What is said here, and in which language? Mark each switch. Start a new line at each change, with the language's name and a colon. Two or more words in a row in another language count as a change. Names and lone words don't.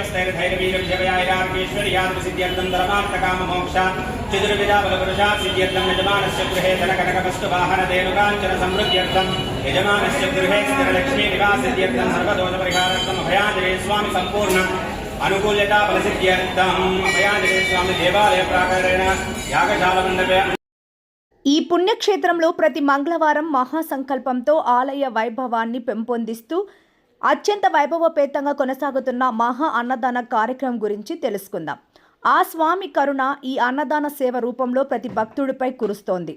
Sanskrit: क्षेमस्थैर्यधैर्यवीर्यजयायार्गेश्वर्यादिसिद्ध्यर्थं धर्मार्थकाममोक्ष चतुर्विधा बलपुरुषात् सिद्ध्यर्थं यजमानस्य गृहे धनकनकवस्तुवाहनधेनुकाञ्चन समृद्ध्यर्थं यजमानस्य गृहे स्थिरलक्ष्मी निवासिद्ध्यर्थं सर्वदोषपरिहारार्थं अभयाञ्जनेय स्वामी सम्पूर्ण अनुकूल्यता फलसिद्ध्यर्थं अभयाञ्जनेय स्वामी देवालय प्राकारेण यागशालमण्डपे
Telugu: ఈ పుణ్యక్షేత్రంలో ప్రతి మంగళవారం మహాసంకల్పంతో ఆలయ వైభవాన్ని పెంపొందిస్తూ అత్యంత వైభవపేతంగా కొనసాగుతున్న మహా అన్నదాన కార్యక్రమం గురించి తెలుసుకుందాం. ఆ స్వామి కరుణ ఈ అన్నదాన సేవ రూపంలో ప్రతి భక్తుడిపై కురుస్తోంది.